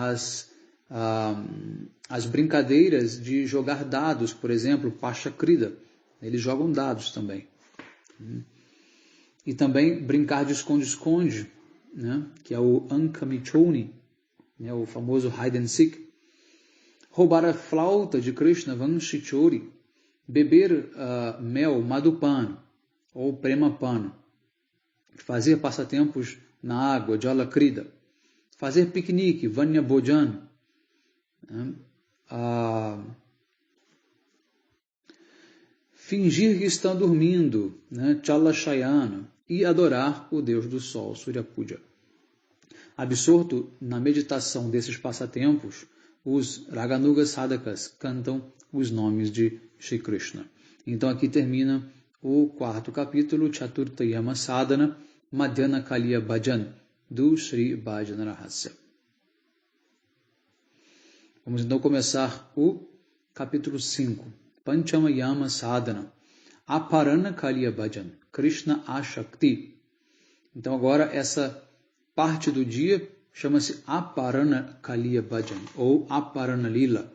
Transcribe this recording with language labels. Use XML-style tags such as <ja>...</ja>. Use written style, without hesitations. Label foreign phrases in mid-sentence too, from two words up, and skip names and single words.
<pt>As brincadeiras de jogar dados, por exemplo, Pashakrida, eles jogam dados também. E também brincar de esconde-esconde, né? Que é o Ankamichoni, né? O famoso</pt> <en>hide and seek.</en> <pt>Roubar a flauta de Krishna, Vanshichori, beber mel, Madhupan, ou Premapan, fazer passatempos na água, Jalakrida, fazer piquenique,</pt> <sa>Vanya Bhojan,</sa> <pt>né? Fingir que está dormindo, né? Chalashayana, e adorar o Deus do Sol,</pt> <sa>Surya Puja.</sa> <pt>Absorto na meditação desses passatempos, os Raganuga Sadhakas cantam os nomes de Shri Krishna. Então aqui termina o 4º capítulo, Chaturta Yama Sadhana, Madhyana Kaliya Bhajan, do Sri Bhajan Rahasya. Vamos então começar o capítulo 5, Panchama Yama Sadhana, Aparana Kaliya Bhajan, Krishna Ashakti. Então agora essa parte do dia chama-se Aparana Kaliya Bhajan, ou Aparana Lila.</pt>